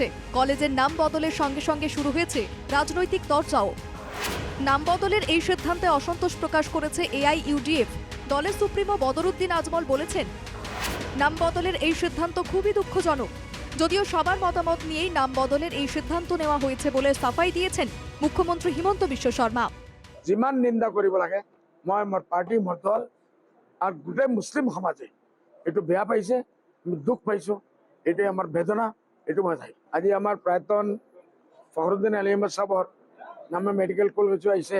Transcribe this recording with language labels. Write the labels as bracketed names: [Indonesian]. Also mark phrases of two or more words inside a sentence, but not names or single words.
[Bangla] কলেজের নাম বদলের সঙ্গে সঙ্গে শুরু হয়েছে রাজনৈতিক চর্চাও। নাম বদলের এই সিদ্ধান্তে অসন্তোষ প্রকাশ করেছে এআইইউডিএফ। দলের সুপ্রিমো বদরুদ্দিন আজমল বলেছেন, নাম বদলের এই সিদ্ধান্ত খুবই দুঃখজনক। যদিও সবার মতামত নিয়েই নাম বদলের এই সিদ্ধান্ত নেওয়া হয়েছে বলে সাফাই দিয়েছেন মুখ্যমন্ত্রী হিমন্ত বিশ্ব শর্মা। [Assamese] যিমান নিন্দা কৰিব লাগে মই মোৰ পাৰ্টি মোৰ দল আৰু গোটেই মুছলিম সমাজে এইটো বেয়া পাইছে, আমি দুখ পাইছো, এটাই আমাৰ বেদনা, এইটো মই চাই। আজি আমাৰ প্ৰাক্তন ফখৰুদ্দিন আলী আহমেদ সাহেবৰ নামে [English] medical college [Assamese] আহিছে।